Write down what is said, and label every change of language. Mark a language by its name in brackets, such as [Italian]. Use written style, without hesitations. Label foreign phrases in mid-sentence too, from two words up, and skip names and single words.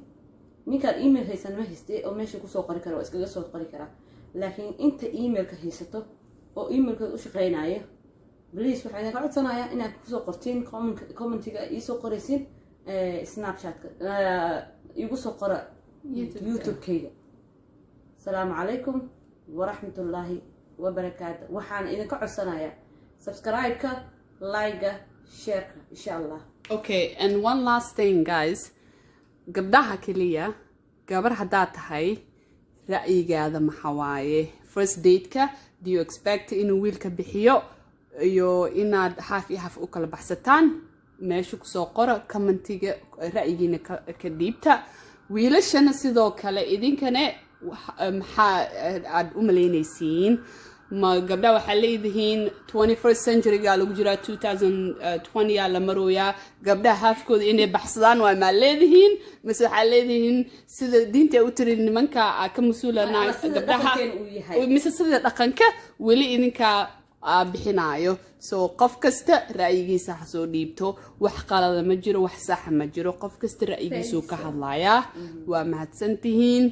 [Somali] ninkaan email haysan ma haystay oo meesha kusoo qori kara waa iskaga soo qori karaa laakiin inta emailka haysato oo emailka u shaqeynaya bilis waxaan idinka codsanayaa inaad kusoo qortiin commentiga iisoo qoraysin snapchatka iigu soo qora youtube-kayga [Arabic] السلام عليكم ورحمة الله وبركاته [Somali] waxaan idinka codsanayaa subscribe-ka like-ga share-ka [Arabic] إن شاء الله [English] okay and one last thing guys [Somali] gabdhaha kaliya gabar haddaad tahay ra'yigaada maxaa waaye [English] first date-ka do you expect [Somali] inuu wiilka bixiyo iyo inaad half iyo half u kala baxsataan meesha kusoo qora commentiga ra'yigiina ka dhiibta wiilashana sidoo kale idinkana maxaa aad u malaynaysiin ma gabdha waxaa leedihiin 21st centuryga lagu jiraa 2020 la marooyaa gabdhaha haafkooda inay baxsadaan waa maa leedihiin mise waxaa leedihiin sida diinta u tiri nimanka ka mas-uulana gabdhaha mise sida dhaqanka weli idinkaa bixinaayo so qof kasta ra'yigiisa ha soo dhiibto wax qalada ma jiro wax saxa ma jiro qof kasta ra'yigiisuu ka hadlayaa waa mahadsantihiin